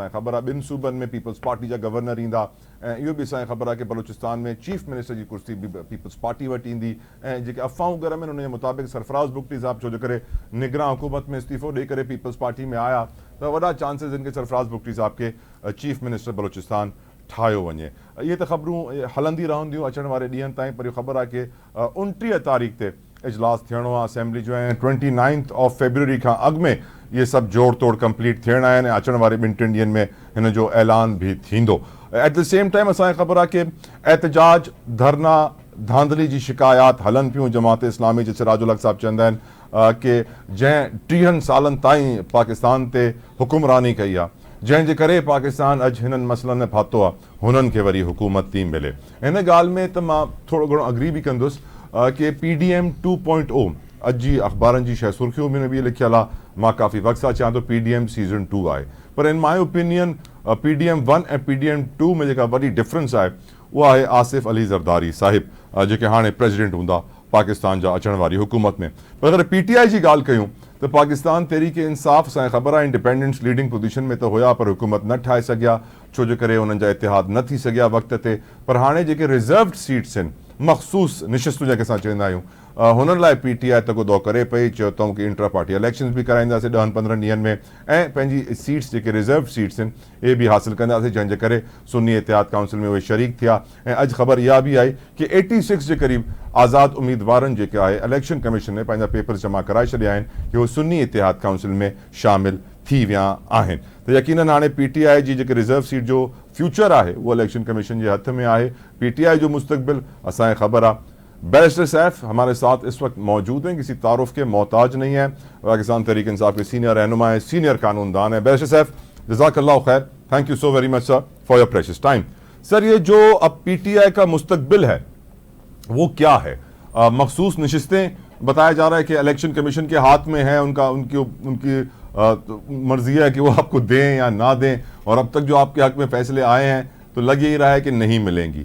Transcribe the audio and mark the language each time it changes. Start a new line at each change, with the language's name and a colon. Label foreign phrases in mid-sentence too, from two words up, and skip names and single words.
Sindhi: असांखे ख़बर आहे 2 सूबनि में पीपल्स पार्टी जा गवर्नर ईंदा ऐं इहो बि असांखे ख़बर आहे कि बलोचिस्तान में
English: chief minister
Sindhi: जी कुर्सी बि पीपल्स पार्टी वटि ईंदी ऐं जेके अफ़वाहूं घर में उन जे मुताबिक़ सरफराज़ बुगटी साहब छो जे करे निगरां हुकूमत में इस्तीफ़ो ॾेई करे पीपल्स पार्टी में आया त वॾा चांसिस आहिनि कि सरफराज़ बुगटी साहब खे
English: chief minister
Sindhi: बलोचिस्तान ठाहियो वञे। इहे त ख़बरूं हलंदी रहंदियूं अचण वारे ॾींहंनि ताईं, पर इहो ख़बर आहे कि 29 तारीख़ ते इजलास थियणो आहे असेंबली जो ऐं 29 फेबरवरी खां अॻु में इहे सभु जोड़ तोड़ कंप्लीट थियणा आहिनि ऐं अचण वारे 2-3 ॾींहंनि में हिन जो ऐलान बि थींदो।
English: at the same time
Sindhi: असांखे ख़बर आहे कि एहतजाज धरना धांधली जी शिकायत हलनि पियूं। जमात इस्लामी जे सिराजुल हक़ साहब चवंदा आहिनि कि जंहिं 30 सालनि ताईं पाकिस्तान ते हुकुमरानी कई आहे, जंहिंजे करे पाकिस्तान अॼु हिननि मसइलनि में फाथो आहे, हुननि खे वरी हुकूमत थी मिले। हिन ॻाल्हि में त मां थोरो घणो अग्री बि कंदुसि कि PDM 2.0 अॼु जी अख़बारनि जी शइ सुर्खियूं में बि लिखियल आहे। मां काफ़ी वक़्त सां चवां थो PDM सीज़न 2 आहे, पर
English: in my opinion
Sindhi: PDM 1 ऐं PDM 2 में जेका वॾी डिफरेंस आहे उहा आहे आसिफ अली ज़रदारी साहिब जेके हाणे प्रेसिडेंट हूंदा पाकिस्तान जा अचण वारी हुकूमत में। पर अगरि PTI जी ॻाल्हि कयूं त पाकिस्तान तहरीक इंसाफ़ असांखे ख़बर आहे इंडिपेंडेंस
English: leading position
Sindhi: में त हुया पर हुकूमत न ठाहे सघिया छो जे करे उन्हनि जा इतिहाद न थी सघिया वक़्त ते। पर हाणे जेके
English: reserved seats
Sindhi: आहिनि, मख़सूस निशिस्तूं जंहिंखे असां चवंदा आहियूं, हुननि लाइ PTI तगदो करे पई। चयो अथऊं कि
English: intra party elections
Sindhi: बि कराईंदासीं 10-15 ॾींहंनि में ऐं पंहिंजी सीट्स जेके
English: reserve seats
Sindhi: आहिनि इहे बि हासिलु कंदासीं, जंहिंजे करे सुन्नी इतिहाद काउंसिल में उहे शरीक थिया। ऐं अॼु ख़बर इहा बि आई कि 86 जे क़रीब आज़ाद उम्मीदवारनि जेके आहे इलेक्शन कमीशन ने पंहिंजा पेपर्स जमा कराए छॾिया आहिनि कि उहे सुन्नी इतिहाद काउंसिल में शामिल थी विया आहिनि। त यकीनन हाणे PTI जी जेके
English: reserve seat
Sindhi: जो फ्यूचर आहे उहो इलेक्शन कमीशन जे हथ में आहे। PTI जो मुस्तक़बिल असांखे ख़बर आहे।
Urdu: بیرسٹر سیف ہمارے ساتھ اس وقت موجود ہیں، کسی تعارف کے محتاج نہیں ہے، پاکستان تحریک انصاف کے سینیئر رہنما ہے، سینیئر قانون دان ہے. بیرسٹر سیف
Arabic: جزاك الله خير,
English: Thank you so very much sir for your precious time.
Urdu: سر یہ جو اب PTI کا مستقبل ہے وہ کیا ہے? مخصوص نشستیں بتایا جا رہا ہے کہ الیکشن کمیشن کے ہاتھ میں ہے، ان کی مرضی ہے کہ وہ آپ کو دیں یا نہ دیں، اور اب تک جو آپ کے حق میں فیصلے آئے ہیں تو لگ یہی رہا ہے کہ نہیں ملیں گی.